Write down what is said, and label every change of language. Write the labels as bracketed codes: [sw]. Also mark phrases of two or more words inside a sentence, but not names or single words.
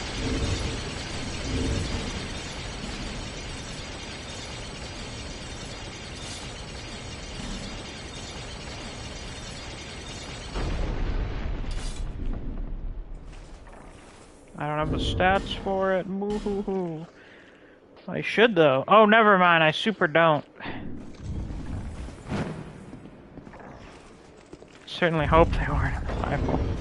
[en] I don't have the stats for it. Moo-hoo-hoo. I should, though. Oh, never mind. I super don't. Certainly hope they weren't in the Bible.